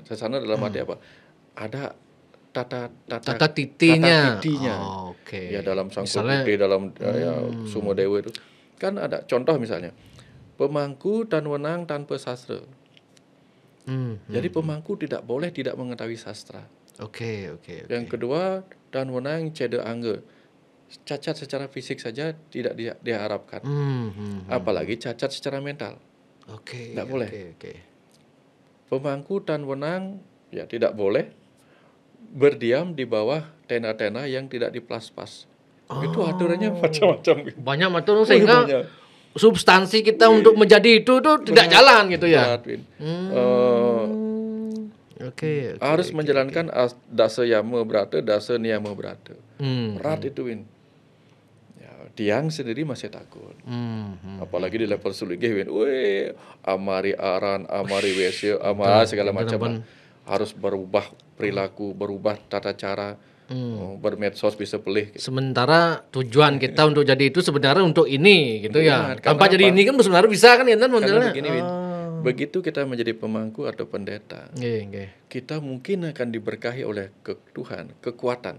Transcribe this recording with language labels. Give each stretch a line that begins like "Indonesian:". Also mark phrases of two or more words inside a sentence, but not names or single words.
Indonesian: Sesana dalam arti apa? Ada tata titinya. Ya dalam Sangko Putih, dalam Sumo Dewa itu kan ada contoh misalnya pemangku dan wenang tanpa sastra. Jadi pemangku tidak boleh tidak mengetahui sastra. Yang kedua,
Balinese: dan wenang cede angge,
Indonesian: cacat secara fisik saja tidak diharapkan. Apalagi cacat secara mental. Tidak boleh. Pemangku dan wenang tidak boleh berdiam di bawah tenda-tenda yang tidak diplas-pas. Itu aturannya macam-macam. Banyak macam sehingga substansi kita untuk menjadi itu tuh tidak jalan gitu ya. Harus menjalankan dasa yama brata, dasa niyama brata. Berat itu Win. Tiang sendiri masih takut. Apalagi di level sulinggih Win.
Balinese: Amari aran, amari wesya,
Indonesian: amari segala macam. Harus berubah perilaku, berubah tata cara, bermedsos
Balinese: bisa pelih.
Indonesian: Gitu. Sementara tujuan kita untuk jadi itu sebenarnya untuk ini gitu ya. Tanpa jadi ini kan sebenarnya bisa kan ya modelnya. Begini, begitu kita menjadi pemangku atau pendeta, kita mungkin akan diberkahi oleh Tuhan, kekuatan.